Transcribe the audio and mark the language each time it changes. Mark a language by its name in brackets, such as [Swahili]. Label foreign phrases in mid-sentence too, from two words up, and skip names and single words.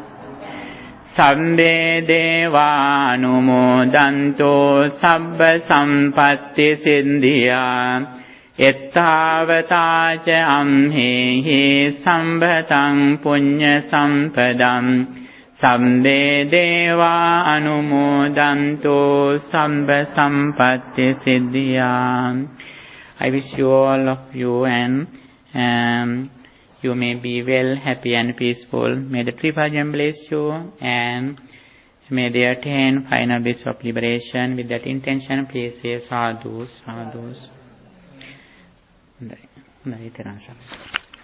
[Pali] sabbe deva anumodanto sabba sampatti siddhya ettavata ca amhehi sambhatang punya sampadam sabbe deva anumodanto sabba sampatti siddhya. [English] I wish you all of you and you may be well, happy and peaceful. May the Tribhajan bless you and may they attain final bliss of liberation. With that intention, please say [Pali] sadhu, sadhu.